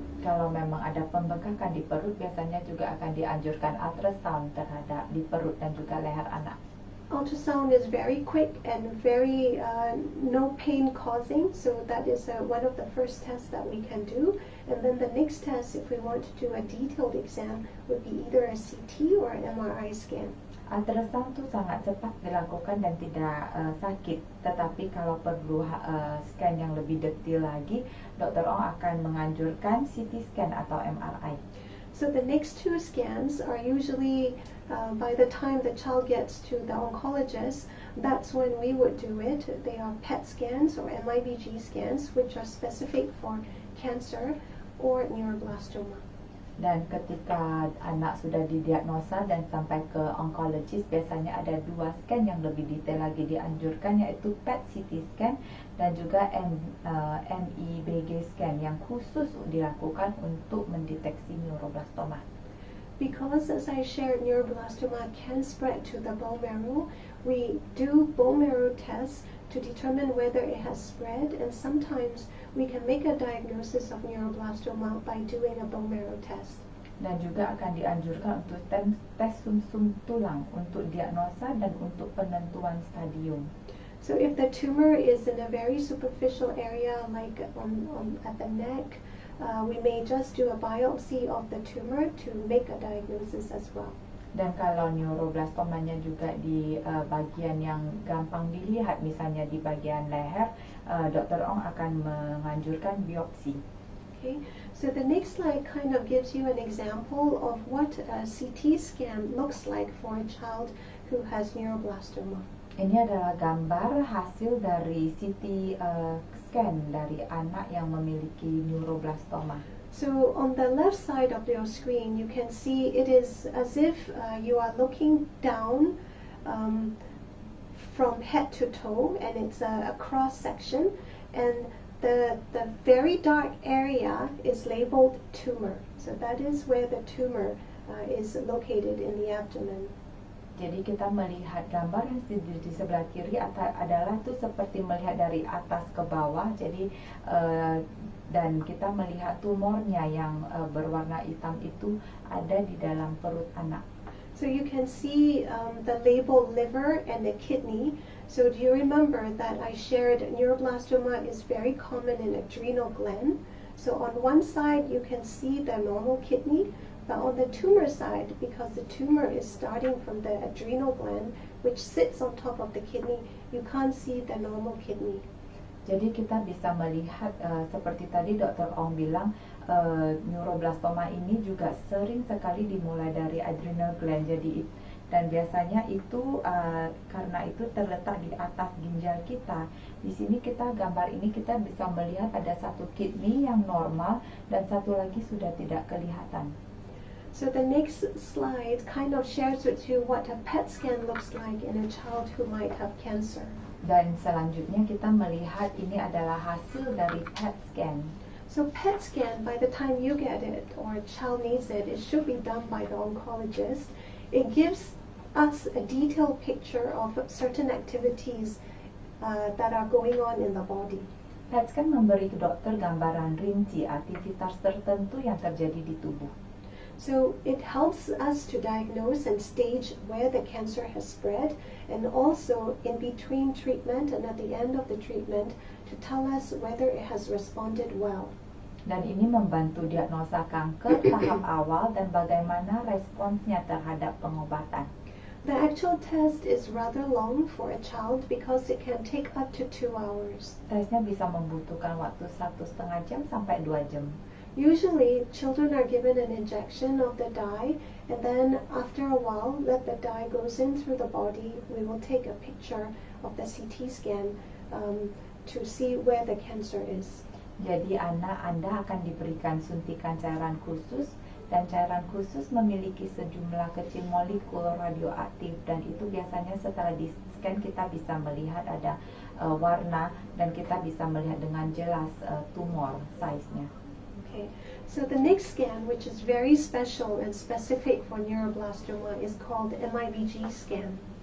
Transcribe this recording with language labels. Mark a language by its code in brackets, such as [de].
[id] Kalau memang ada pembengkakan di perut, biasanya juga akan dianjurkan ultrasound terhadap di perut dan juga leher anak. [en] Ultrasound is very quick and very no pain causing, so that is one of the first tests that we can do. And then the next test, if we want to do a detailed exam, would be either a CT or an MRI scan. [id] Ultrasound itu sangat cepat dilakukan dan tidak sakit. Tetapi kalau perlu scan yang lebih detail lagi, Dr. Ong akan menganjurkan CT scan atau MRI. [en] So the next two scans are usually by the time the child gets to the oncologist, that's when we would do it. They are PET scans or MIBG scans, which are specific for cancer or neuroblastoma. [id] Dan ketika anak sudah didiagnosa dan sampai ke onkologis, biasanya ada dua scan yang lebih detail lagi dianjurkan, yaitu PET CT scan dan juga MIBG scan yang khusus dilakukan untuk mendeteksi neuroblastoma. [en] Because, as I shared, neuroblastoma can spread to the bone marrow, we do bone marrow tests to determine whether it has spread, and sometimes we can make a diagnosis of neuroblastoma by doing a bone marrow test. [id] Dan juga akan dianjurkan untuk tes sumsum tulang untuk diagnosa dan untuk penentuan stadium. [en] So if the tumor is in a very superficial area, like at the neck, we may just do a biopsy of the tumor to make a diagnosis as well. [id] Dan kalau neuroblastomanya juga di bagian yang gampang dilihat, misalnya di bagian leher, Dr. Ong akan menganjurkan biopsi. [en] Okay, so the next slide kind of gives you an example of what a CT scan looks like for a child who has neuroblastoma. Ini adalah gambar hasil dari CT scan dari anak yang memiliki neuroblastoma. So on the left side of your screen, you can see it is as if you are looking down from head to toe, and it's a cross section, and the very dark area is labeled tumor. So that is where the tumor is located in the abdomen. [id] Jadi kita melihat gambar yang di sebelah kiri adalah itu seperti melihat dari atas ke bawah. Jadi dan kita melihat tumornya yang berwarna hitam itu ada di dalam perut anak. [en] So you can see the label liver and the kidney. So do you remember that I shared neuroblastoma is very common in adrenal gland? So on one side you can see the normal kidney, but on the tumor side, because the tumor is starting from the adrenal gland, which sits on top of the kidney, you can't see the normal kidney. [id] Jadi kita bisa melihat seperti tadi Dr. Ong bilang, neuroblastoma ini juga sering sekali dimulai dari adrenal gland. Jadi dan biasanya itu karena itu terletak di atas ginjal kita. Di sini gambar ini kita bisa melihat ada satu kidney yang normal dan satu lagi sudah tidak kelihatan. [en] So the next slide kind of shares with you what a PET scan looks like in a child who might have cancer. [id] Dan selanjutnya kita melihat ini adalah hasil dari PET scan. [en] So PET scan, by the time you get it or a child needs it, it should be done by the oncologist. It gives us a detailed picture of certain activities that are going on in the body. [id] PET scan memberi dokter gambaran rinci aktivitas tertentu yang terjadi di tubuh. [en] So it helps us to diagnose and stage where the cancer has spread, and also in between treatment and at the end of the treatment to tell us whether it has responded well. [id] Dan ini membantu diagnosa kanker tahap awal dan bagaimana responsnya terhadap pengobatan. [en] The actual test is rather long for a child because it can take up to 2 hours. [id] Tesnya bisa membutuhkan waktu 1,5 jam sampai 2 jam. [en] Usually, children are given an injection of the dye, and then after a while, let the dye goes in through the body. We will take a picture of the CT scan to see where the cancer is. [id] Jadi anak Anda akan diberikan suntikan cairan khusus, dan cairan khusus memiliki sejumlah kecil molekul radioaktif, dan itu biasanya setelah di scan kita bisa melihat ada warna, dan kita bisa melihat dengan jelas tumor size-nya. [en] Okay, so the next scan, which is very special and specific for neuroblastoma, is called MIBG scan.